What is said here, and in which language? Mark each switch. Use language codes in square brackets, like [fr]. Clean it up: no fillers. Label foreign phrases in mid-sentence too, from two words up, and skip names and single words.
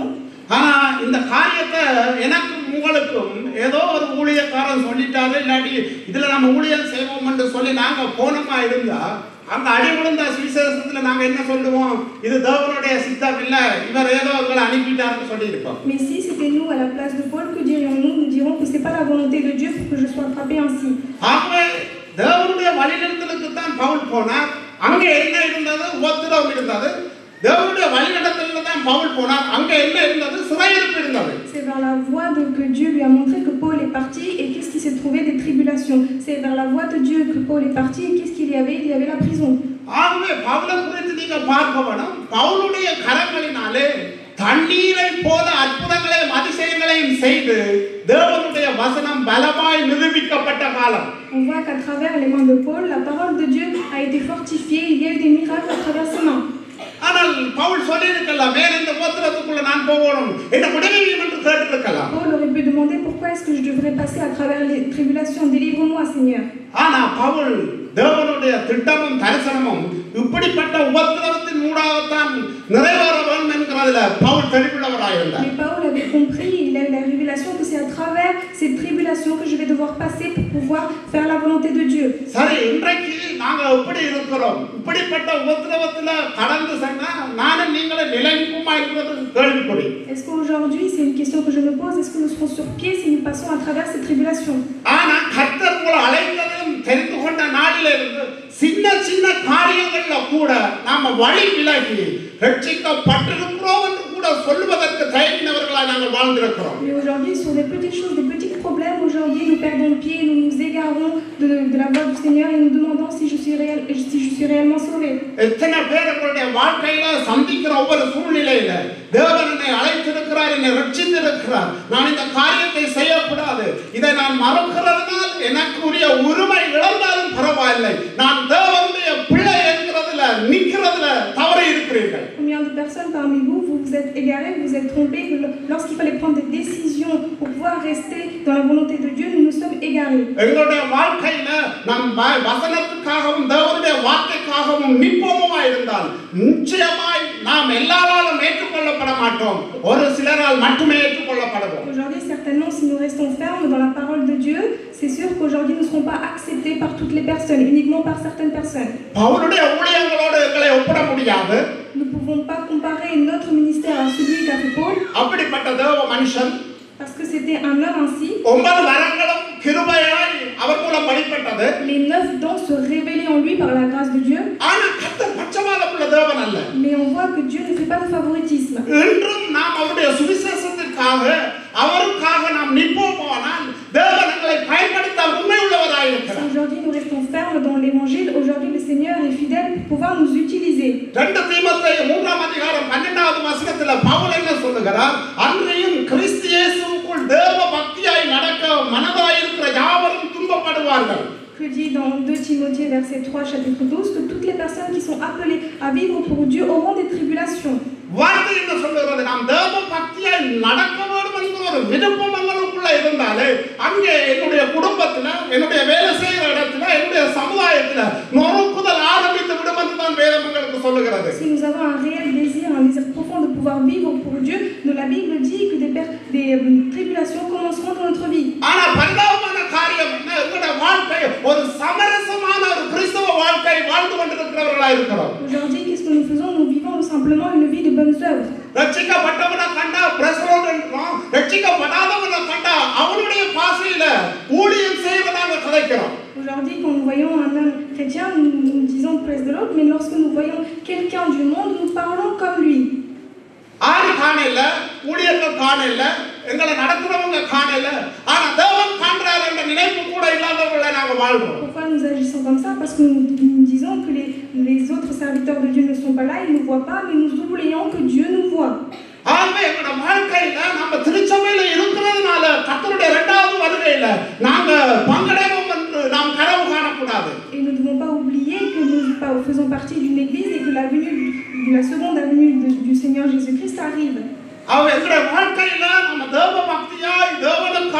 [ta] ஆனா இந்த காரியத்தை எனக்கும் உங்களுக்கும் ஏதோ ஒரு ஊழியக்காரன் சொல்லிட்டாரு, இல்லாட்டி இதுல நம்ம ஊழியம் செய்வோம் என்று சொல்லி நாங்க போனோமா இருந்தா அந்த அடி விழுந்த சுவிசேஷத்துல நாங்க என்ன சொல்லுவோம், இது தேவனுடைய சித்தம் இல்ல, இவர் ஏதோ உங்களை அனுப்பிட்டாருன்னு சொல்லி இருப்போம். [fr] Mais si c'était nous à la place de Paul, que dirions-nous? Nous dirons que c'est pas la volonté de Dieu pour que je sois frappé ainsi. [ta] ஆகவே தேவனுடைய வழிநடத்தலுக்கு தான் பவுல் போனார். அங்க என்ன இருந்தது? உபத்திரவம் இருந்தது. தேவனுடைய வழிநடத்தலுக்கு தான் பவுல் போனார். அங்க என்ன இருந்தது? சிறையிருப்பு இருந்தது. [fr] C'est vers la voie que Dieu lui a montré que Paul est parti, et qu'est-ce qui s'est trouvé? Des tribulations. C'est vers la voie de Dieu que Paul est parti, et qu'est-ce qu'il y avait? Il y avait la prison. [ta] ஆகவே பவுலை குறித்து நீங்க பார்க்க வேணும். பவுலுடைய கரங்களினாலே தண்ணீரை போல அற்புதங்களையும் அதிசயங்களையும் செய்து தேவனுடைய வசனம் பலமாய் நிரூபிக்கப்பட்ட காலம். [fr] On voit qu'à travers les mains de Paul, la parole de Dieu a été fortifiée. Il y a eu des miracles à travers ses mains. [ta] ஆனால் பவுல் சொல்லியிருக்கலாம், வேற இந்த உபத்திரத்துக்குள்ள நான் போகணும் என்ன விடுவியும் என்று கேட்டிருக்கலாம். [fr] Paul aurait pu demander pourquoi est-ce que je devrais passer à travers les tribulations. Délivre-moi, Seigneur. [ta] ஆனா பவுல் தேவனுடைய திட்டமும் தரிசனமும் இப்படிப்பட்ட உபத்திரவத்தின் மூலமாகத்தான் நிறைவேற வேண்டும் என்கிறதுல பவுல் தெளிவுள்ளவராயிருந்தார். [fr] Mais Paul avait compris, il a eu la révélation que c'est à travers ces tribulations que je vais devoir passer pour pouvoir faire la volonté de Dieu. [ta] சரி, இன்றைக்கு நாங்க எப்படி இருக்கிறோம்? இப்படிப்பட்ட உபத்திரவத்துல கடந்து சென்னா நானும் நீங்களும் நிலைக்குமா இருக்கிறது கேள்விக்குறி. [fr] Est-ce qu'aujourd'hui, c'est une question que je me pose, est-ce que nous serons sur pied si nous passons à travers ces tribulations? [ta] ஆனா கர்த்தர் உங்களை அழைத்ததையும் தெரிந்து கொண்ட நாளிலே இருந்து சின்ன சின்ன காரியங்கள்ல கூட நாம வழி விலகி ரட்சிக்கப்பட்டிருக்கிறோம் என்று கூட சொல்வதற்கு தயங்கினவர்களாய் நாங்கள் வாழ்ந்திருக்கிறோம். [fr] Mais aujourd'hui, sur des petites choses, des petits problèmes, aujourd'hui, nous perdons pied, nous nous égarons de la voie du Seigneur et nous demandons si je suis réellement sauvé. [ta] எத்தனை பேர் உங்களுடைய வாழ்க்கையில சந்திக்கிற ஒவ்வொரு சூழ்நிலையில தேவன் என்னை அழைத்திருக்கிறார், என்னை ரட்சித்திருக்கிறார், நான் இந்த காரியத்தை செய்யக்கூடாது, இதை நான் மறக்கிறதுனால் எனக்கு உரிய உரிமை இழந்தாலும் பரவாயில்லை, நான் தேவனுடைய பிள்ளை என்கிறதுல நிற்கிறதுல தவறி இருக்கிறீர்கள். [fr] Combien de personnes parmi vous vous êtes égarés, vous êtes trompés, que lorsqu'il fallait prendre des décisions pour pouvoir rester dans la volonté de Dieu, nous nous sommes égarés. [ta] எங்களுடைய வாழ்க்கையில நாம் வசனத்துக்காகவும் தேவனுடைய வார்த்தைக்காகவும் நிற்போமா இருந்தால் நிச்சயமாய் நாம் எல்லாராலும் ஏற்றுக்கொள்ளப்பட மாட்டோம், ஒரு சிலரால் மட்டுமே ஏற்றுக்கொள்ளப்படுவோம். [fr] Aujourd'hui, certainement, si nous restons fermes dans la parole de Dieu, c'est sûr qu'aujourd'hui nous ne serons pas acceptés par toutes les personnes, uniquement par certaines personnes. [ta] பவுலுடைய ஊழியங்களோடு எங்களை ஒப்பிட முடியாது. [fr] Nous ne pouvons pas comparer notre ministère à celui qu'a fait Paul, [ta] அப்படிப்பட்ட தேவ மனுஷன் [fr] parce que c'était un homme ainsi. [ta] 9 வரங்களும் கிருபையாய் அவர் மூலம் வெளிப்பட்டது. [fr] Les 9 dons se révélaient en lui par la grâce de Dieu. [ta] ஆனா கர்த்தர் பட்சபாதமுள்ள தேவன் அல்ல. [fr] Mais on voit que Dieu ne fait pas de favoritisme. [ta] இன்றும் நாம் அவருடைய சுவிசேஷத்திற்காக அவருக்காக நாம் நிற்போமானால் தேவன் எங்களை பயன்படுத்த உண்மை உள்ளவராய் இருக்கிறார். [fr] Aujourd'hui nous restons fermes dans l'évangile. Aujourd'hui le Seigneur est fidèle pour pouvoir nous utiliser. [ta] 2 தீமோத்தேயு 3ஆம் அதிகாரம் 12வது வசனத்துல பவுல் என்ன சொல்லுகிறார்? அன்றையும் கிறிஸ்து இயேசுவுக்குள் தேவ பக்தியாய் நடக்க மனதாய் இருக்கிற யாவரும் துன்பப்படுவார்கள். [fr] Que dit dans 2 Timothée verset 3 chapitre 12 que toutes les personnes qui sont appelées à vivre pour Dieu auront des tribulations. [ta] வார்த்தை என்ன சொல்லுகிறது? நாம் தேவ பக்தியாய் நடக்க வேண்டும் என்கிற ஒரு விருப்பம் எங்களுக்குள்ள இருந்தாலே அங்கே என்னுடைய குடும்பத்துல, என்னுடைய வேலை செய்கிற இடத்துல, என்னுடைய சமுதாயத்துல நொறுக்குதல் ஆரம்பித்து விடும் என்று தான் வேதம் எங்களுக்கு சொல்லுகிறது. [fr] Si nous avons un réel désir, un désir profond de pouvoir vivre pour Dieu, la Bible dit que des tribulations commenceront dans notre vie. [ta] ஆனா பரிதாபமான காரியம் என்ன? எங்களுடைய வாழ்க்கை ஒரு சமரசமான ஒரு கிறிஸ்தவ வாழ்க்கை வாழ்ந்து கொண்டிருக்கிறவர்களாய் இருக்கிறோம். [fr] Aujourd'hui, qu'est-ce que nous faisons? Nous vivons simplement une vie de bonnes œuvres. [ta] ரட்சிக்கப்பட்டவனை கண்டா பிரசரோடு இருக்கிறோம், ரட்சிக்கப்படாதவனை கண்டா அவனுடைய பாசையில ஊழியம் செய்வதாக கதைக்கிறோம். [fr] Aujourd'hui, quand nous voyons un homme chrétien, nous disons praise de l'autre, mais lorsque nous voyons quelqu'un du monde, nous parlons comme lui. [ta] ஆறு காணல, ஊழியர்கள் காணல, எங்களை நடத்துறவங்க காணல, ஆனா தேவன் காண்றார் என்ற நினைப்பு கூட இல்லாதவர்களை நாங்கள் வாழ்றோம். [fr] Pourquoi nous agissons comme ça? Parce que nous disons que les autres serviteurs de Dieu ne sont pas là, ils ne nous voient pas, mais nous oublions que Dieu nous voit. [ta] ஆகவே எங்களோட வாழ்க்கையில நம்ம திருச்சபையில இருக்கிறதுனால கர்த்தருடைய 2வது வருகையில நாங்க பங்கடைவோம் என்று நாம் கனவு காணக்கூடாது. [fr] Et nous ne devons pas oublier que nous faisons partie d'une église et que la seconde venue du Seigneur Jésus-Christ arrive. [ta] அவ எங்களுடைய வாழ்க்கையில நம்ம தேவ பக்தியாய் தேவனை